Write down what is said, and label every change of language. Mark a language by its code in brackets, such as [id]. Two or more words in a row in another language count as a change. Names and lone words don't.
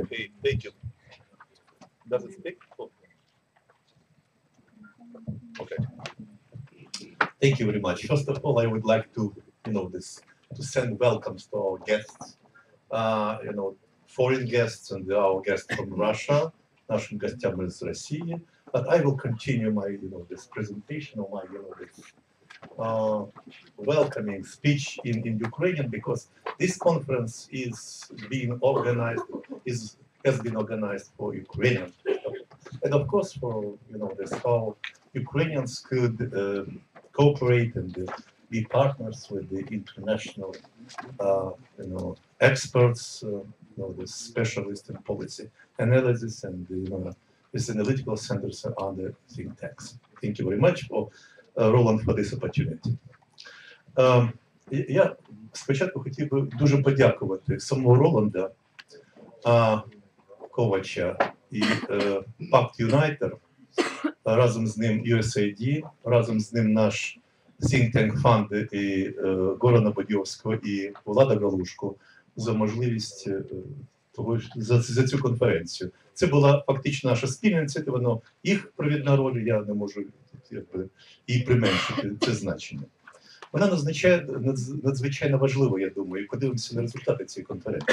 [en] Okay, thank you. Does it speak? Oh. Okay. Thank you very much. First of all, I would like to, to send welcomes to our guests, foreign guests and our guests from Russia, [ru] нашим гостям из России. [en] But I will continue my, this presentation or my, this welcoming speech in Ukrainian, because this conference is being organized, has been organized for Ukrainians, and of course for this how Ukrainians could cooperate and be partners with the international experts, the specialists in policy analysis and these analytical centers and other think tanks. Thank you very much for Roland for this opportunity. [uk] Я спочатку хотів би дуже подякувати самого Роланда Ковача і Пакт Юнайтер, разом з ним USAID, разом з ним наш [en] think tank [uk] фонд і Горана Бодьовського і Влада Галушко за можливість за цю конференцію. Це була фактично наша спільна ініціатива, але їх провідна роль, я не можу її применшити, це значення. Вона надзвичайно важлива, я думаю, і подивимося на результати цієї конференції.